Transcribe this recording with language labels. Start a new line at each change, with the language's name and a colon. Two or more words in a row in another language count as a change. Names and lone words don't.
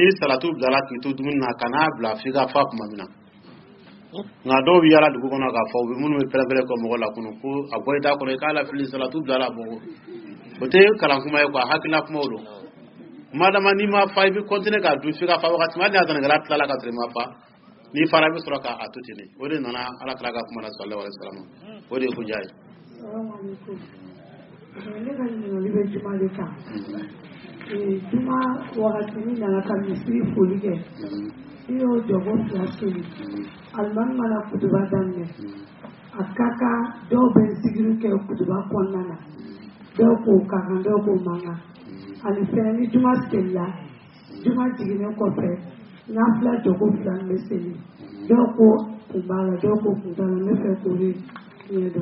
Bambara: salatu bilala k'i to dumuni na kana bila f'i ka fa tuma min na nka dɔw bɛ yaala dugu kɔnɔ k'a fɔ u bɛ minnu bɛ pɛrɛn-pɛrɛn kɔ mɔgɔ la kɔnɔ ko a bɔ i t'a kɔnɔ i k'a lafili salatu bilala bɔ o tɛ kalan kuma ye quoi hakilina kumaw don madama n'i ma fa i bɛ continuer k'a dun f'i ka fa wagati min hali ni azanikɛla tilala ka sɔrɔ i ma fa n'i fara i bɛ sɔrɔ k'a to ten de o de nana Ala kɛra ka kuma na
Arabic: صلى الله عليه وسلم
Bambara: o de ye ko diya ye. ne ka ɲininkali bɛ juma de kan juma wagati min nana ka misiri foli kɛ i y'o jɔgo 2 seli alimami mana kutuba daminɛ a ka kan dɔw bɛ zikiri kɛ kutuba kɔnɔna na dɔw k'o ka kan dɔw k'o man kan ani fɛnɛ ni juma selila juma jiginnen kɔfɛ n'a fila jɔgo 2 bɛ seli dɔw ko kun b'a la dɔw ko kun t'a la ne fɛ k'o de ɲɛdɔn.